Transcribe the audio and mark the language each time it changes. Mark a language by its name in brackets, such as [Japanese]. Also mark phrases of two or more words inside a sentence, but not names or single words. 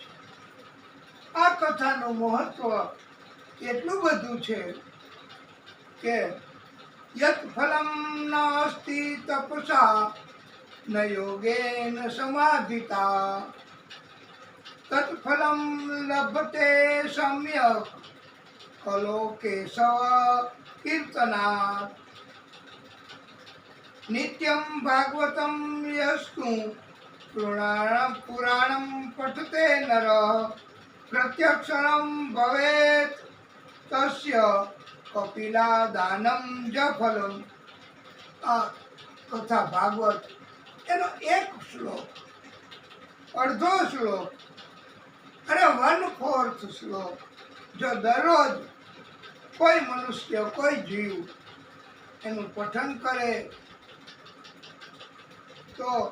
[Gujarati] આ કથાનું મહત્વ એટલું બધું છે કે [Sanskrit] યત ફલમ નાસ્તિ તપસા ન યોગેન સમાધિતા, તત્ફલમ લભતે સમ્યક कलो केशव कीर्तनात् नित्यं भागवतं यस्तु पुराणं पठते नर प्रत्यक्षरं भवेत् तस्य कपिलादानं ज फलम्। [Gujarati] આ કથા ભાગવત એનો એક શ્લોક, અડધો શ્લોક અને 1/4 શ્લોક જો દરરોજ કોઈ મનુષ્ય, કોઈ જીવ એનું પઠન કરે તો